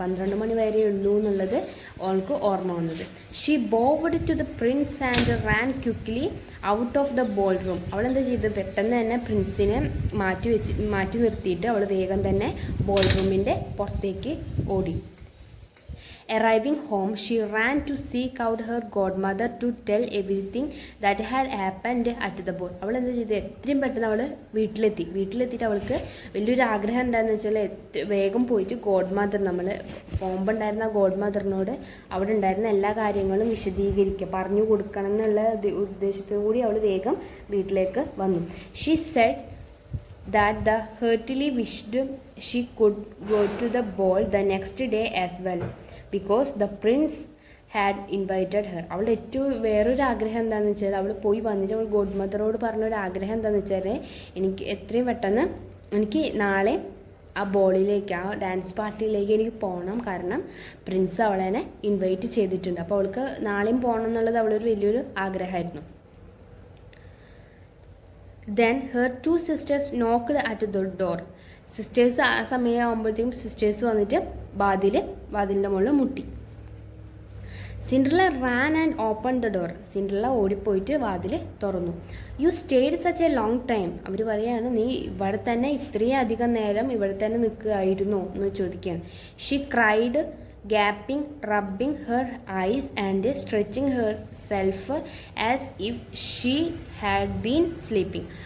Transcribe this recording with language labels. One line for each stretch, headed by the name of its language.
Malayalam: 12 മണി വരെ ഉള്ളൂ എന്നുള്ളത് അവൾക്ക് ഓർമ്മ വന്നത്.
English: She bowed to the prince and ran quickly out of the ballroom.
Malayalam: അവളെന്താ ചെയ്തത്, പെട്ടെന്ന് തന്നെ പ്രിൻസിനെ മാറ്റി നിർത്തിയിട്ട് അവൾ വേഗം തന്നെ ബോൾ റൂമിൻ്റെ പുറത്തേക്ക് ഓടി.
English: Arriving home, she ran to seek out her godmother to tell everything that had happened at the ball.
Malayalam: അവൾ എന്താ ചെയ്തു, എത്രയും പെട്ടെന്ന് അവൾ വീട്ടിലെത്തിയിട്ട് അവൾക്ക് വലിയൊരു ആഗ്രഹം എന്താണെന്ന് വെച്ചാൽ വേഗം പോയിട്ട് ഗോഡ് മദർ, നമ്മൾ പോകുമ്പോണ്ടായിരുന്ന ഗോഡ് മദറിനോട് അവിടെ ഉണ്ടായിരുന്ന എല്ലാ കാര്യങ്ങളും പറഞ്ഞു കൊടുക്കണം എന്നുള്ള ഉദ്ദേശത്തോടു കൂടി അവൾ വേഗം വീട്ടിലേക്ക് വന്നു.
English: She said that the heartily wished she could go to the ball the next day as well because the prince had invited her.
Malayalam: അവളുടെ ഏറ്റവും വേറൊരു ആഗ്രഹം എന്താണെന്ന് വെച്ചാൽ അവൾ പോയി വന്നിട്ട് അവൾ ഗോഡ് മദറോട് പറഞ്ഞൊരു ആഗ്രഹം എന്താണെന്ന് വെച്ചാൽ എനിക്ക് എത്രയും പെട്ടെന്ന് എനിക്ക് നാളെ ആ ബോളിലേക്ക്, ആ ഡാൻസ് പാർട്ടിയിലേക്ക് എനിക്ക് പോകണം, കാരണം പ്രിൻസ് അവളെ ഇൻവൈറ്റ് ചെയ്തിട്ടുണ്ട്. അപ്പോൾ അവൾക്ക് നാളെയും പോകണം എന്നുള്ളത് അവളൊരു വലിയൊരു ആഗ്രഹമായിരുന്നു.
English: Then her 2 sisters knocked at the door.
Malayalam: Sisters ആ സമയമാകുമ്പോഴത്തേക്കും സിസ്റ്റേഴ്സ് വന്നിട്ട് വാതിലിൻ്റെ മുകളിൽ മുട്ടി.
English: Cinderella ran and open the door.
Malayalam: Cinderella ഓടിപ്പോയിട്ട് വാതിൽ തുറന്നു.
English: You stayed such a long time.
Malayalam: അവർ പറയുകയാണ്, നീ ഇവിടെ തന്നെ ഇത്രയും അധികം നേരം ഇവിടെ തന്നെ നിൽക്കുകയായിരുന്നോ എന്ന് ചോദിക്കുകയാണ്.
English: She cried, gapping, rubbing her eyes and stretching herself as if she had been sleeping.